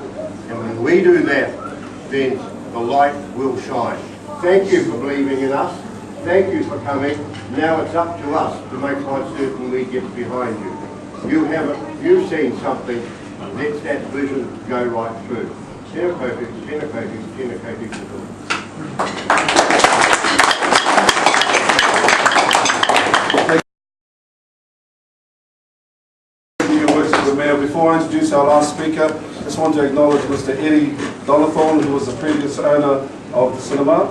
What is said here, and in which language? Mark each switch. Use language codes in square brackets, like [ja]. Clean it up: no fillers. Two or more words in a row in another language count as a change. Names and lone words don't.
[en] And when we do that, then the light will shine. Thank you for believing in us. Thank you for coming. Now it's up to us to make quite certain we get behind you. You've seen something. Let that vision go right through. [mi] Tēnā koutou, tēnā koutou, tēnā koutou katoa. [en] Before I introduce our last speaker, I just want to acknowledge Mr. Eddie Donathorne, who was the previous owner of the cinema.